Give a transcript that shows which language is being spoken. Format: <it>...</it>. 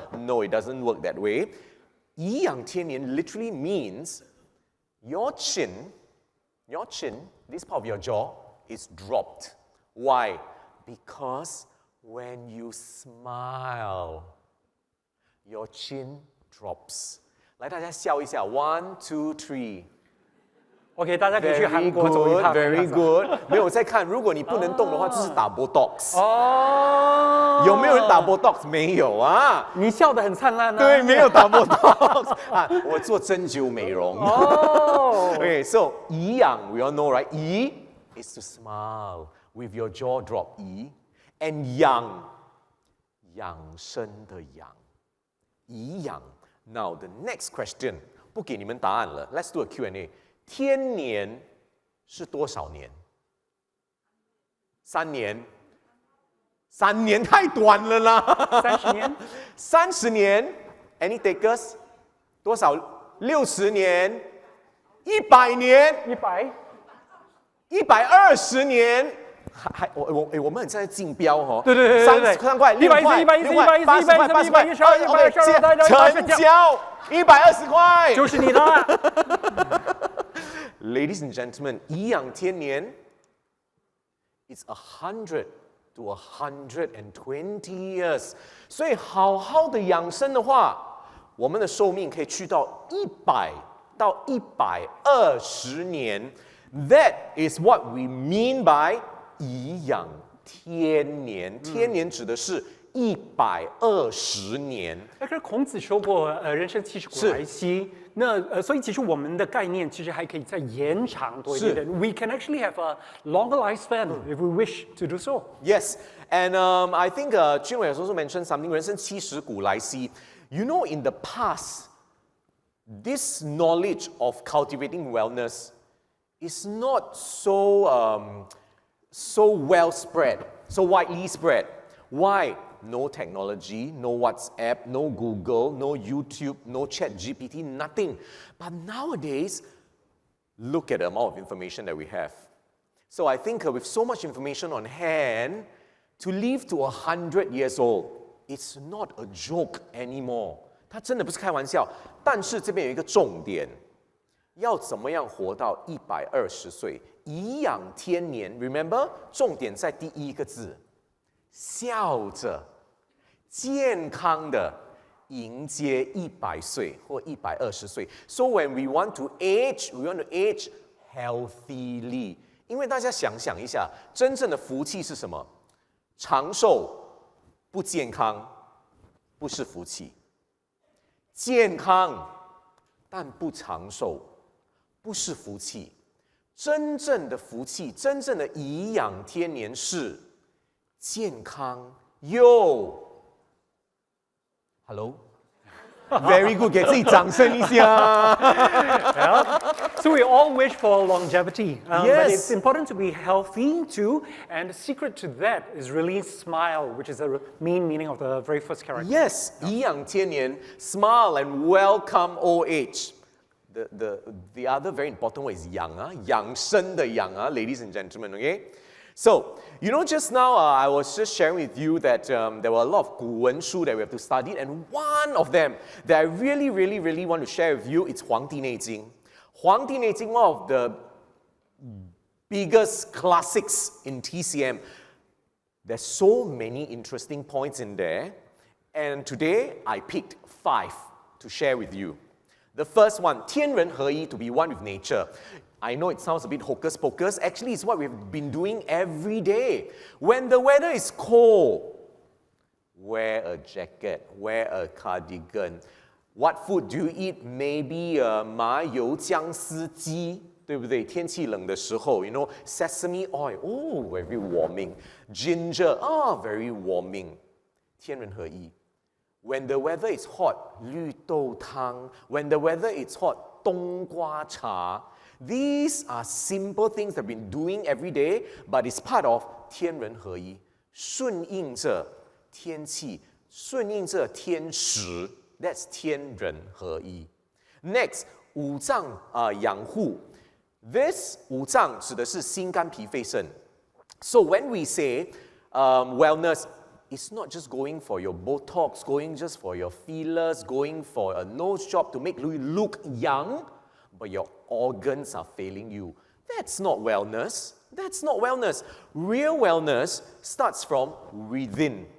<en>No, it doesn't work that way. 颐养天年 literally means your chin, this part of your jaw, is dropped. Why? Because when you smile, your chin drops.</en> <zh>来，大家笑一下</zh> <en>，1, 2, 3.</en> <zh>OK， 大家可以去韩</zh> <en>Very</en> <zh>国走一趟。</zh> <en>good，very good。</en> <zh>没有在看，如果你不能动的话，就是打 Botox。哦，有没有人打 Botox？没有啊。你笑得很灿烂啊。对，没有打 Botox 啊，我做针灸美容。哦</zh> <en>Okay, so 颐养 we all know, right? 颐 is to smile with your jaw drop.</en> <zh>颐 and 养养生的养，颐养。</zh> <en>Now the next question，</en> <zh>不给你们答案了。</zh> <en>Let's do a Q&A。</en> <zh>天年是多少年？3年。 3年太短了啦。 30年。 30年 ？</zh> <en>Any takers？</en> <zh>多少？60年？100年？120年？我们很在竞标哦。对，3块，6块，80块，80块，12，成交，120块，就是你的。</zh> <en>Ladies and gentlemen， 颐养天年 ，it's 100 to 120 years。</en> <zh>所以好好的养生的话，我们的寿命可以去到100到120年。</zh> <en>That is what we mean by 颐养天年。</en> <zh>天年指的是120年。可是孔子说过，人生70古来稀。那所以其实我们的概念其实还可以再延长多一点。</zh> <en>We can actually have a longer lifespan if we wish to do so. Yes, and I think Junwei has also mentioned something.</en> <zh>人生70古来稀。</zh> <en>You know, in the past, this knowledge of cultivating wellness is not so well spread, so widely spread. Why? No technology, no WhatsApp, no Google, no YouTube, no ChatGPT, nothing. But nowadays, look at the amount of information that we have. So I think with so much information on hand, to live to 100 years old, it's not a joke anymore.</en> <zh>它真的不是开玩笑。但是这边有一个重点，要怎么样活到120岁？颐养天年 ，</zh> <en>remember，</en> <zh>重点在第一个字。笑着、健康的迎接100岁或120岁。</zh> <en>So when we want to age, we want to age healthily.</en> <zh>因为大家想想一下，真正的福气是什么？长寿不健康不是福气，健康但不长寿不是福气。真正的福气，真正的颐养天年是。健康又 ，</zh> <en>Hello， Very good，</en> <zh>给自己掌声一下。</zh> <en>So we all wish for longevity, Yes. but it's important to be healthy too. And the secret to that is really smile, which is the main meaning of the very first character. Yes， 颐养天年 ，smile and welcome old age. The other very important word is</en> <zh>养啊，养生的养啊</zh> <en>，ladies and gentlemen, okay? So, you know, just now I was just sharing with you that there were a lot of 古文书 that we have to study, and one of them that I really want to share with you is 黄帝内经. 黄帝内经, one of the biggest classics in TCM. There's so many interesting points in there, and today I picked 5 to share with you. The first one, 天人合一, to be one with nature. I know it sounds a bit hocus pocus. Actually, it's what we've been doing every day. When the weather is cold, wear a jacket, wear a cardigan. What food do you eat?</en> <zh>Maybe 麻油姜丝鸡，对不对？天气冷的时候</zh> <en>you know, sesame oil, oh, very warming. Ginger, very warming. 天人合一。 When the weather is hot, 绿豆汤. When the weather is hot, 冬瓜茶. These are simple things that we've been doing every day, but it's part of 天人合一，</en> <zh>顺应着天气，顺应着天时。</zh> <en>That's 天人合一。Next， 五脏养护。</en> <zh>This 五脏指的是心肝脾肺肾。</zh> <en>So when we say wellness, it's not just going for your Botox, going just for your fillers, going for a nose job to make you look young, but your organs are failing you. That's not wellness. That's not wellness. Real wellness starts from within.</en>